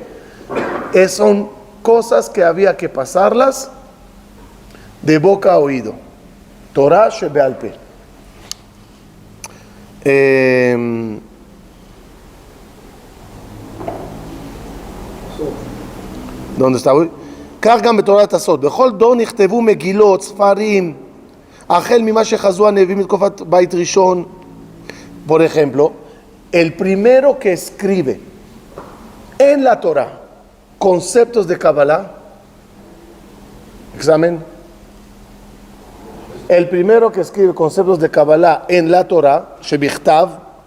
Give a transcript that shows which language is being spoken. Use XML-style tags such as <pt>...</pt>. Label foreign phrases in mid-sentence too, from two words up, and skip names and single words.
<es>Son cosas que había que pasarlas de boca a oído.</es> <he>תורה שבעל פה.</he> <es>¿Dónde está hoy?</es> <he>כך גם בתורת הסוד. בכל דור נכתבו מגילות, ספרים, החל ממה שחזו הנביאים מתקופת בית ראשון.</he> <es>Por ejemplo, el primero que escribe en la Torah conceptos de Kabbalah Examen. El primero que escribe conceptos de Kabbalah en la</es> <he>תורה, שבכתב.</he>